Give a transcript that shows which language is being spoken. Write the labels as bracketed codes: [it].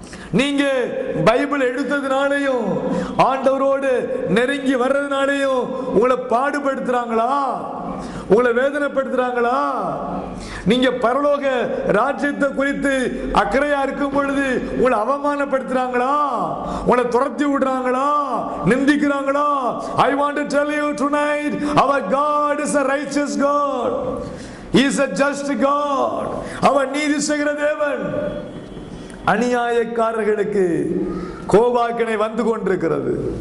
[ta] நீங்க பைபிள் எடுத்ததுனாலையும் ஆண்டவரோடு நெருங்கி வர்றதுனாலையும் உங்களை பாடுபடுத்துறாங்களா? உங்களை வேதனைப்படுத்துறாங்களா? நீங்க பரலோக ராஜ்யத்தை குறித்து அக்கறையா இருக்கும் பொழுது உங்களை அவமானப்படுத்துறாங்களா? உங்களை துரத்தி விடுறாங்களா? நிந்திக்கிறாங்களா? [en] I want to tell you tonight, our God is a righteous God. He is a just God. [ta] அவர் நீதி செய்கிற தேவன். அநியாயக்காரர்களுக்கு கோபாக்கினை வந்து கொண்டிருக்கிறது.